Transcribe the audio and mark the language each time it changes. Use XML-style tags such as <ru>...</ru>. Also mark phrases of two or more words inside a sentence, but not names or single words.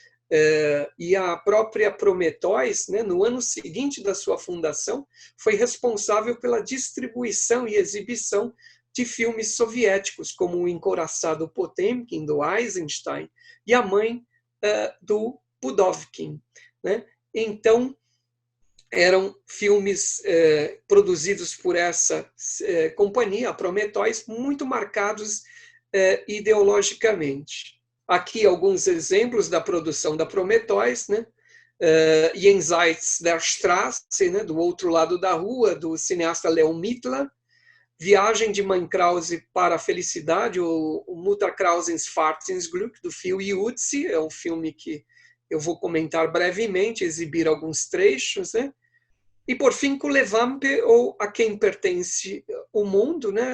<pt>E a própria Prometheus, né, no ano seguinte da sua fundação, foi responsável pela distribuição e exibição de filmes soviéticos, como O Encouraçado Potemkin, do Eisenstein, e A Mãe, do Pudovkin, né? Então, eram filmes produzidos por essa companhia, a Prometheus, muito marcados ideologicamente. Aqui alguns exemplos da produção da Prometheus, né? Jenseits der Straße, né? Do Outro Lado da Rua, do cineasta Leon Mittler, Viagem de Mãe Krause para a Felicidade, o Mutter Krausens Fahrt ins Glück, do Phil Yuzzi, é um filme que eu vou comentar brevemente, exibir alguns trechos, né? E, por fim, Kulevampe, ou A Quem Pertence o Mundo, né?</pt>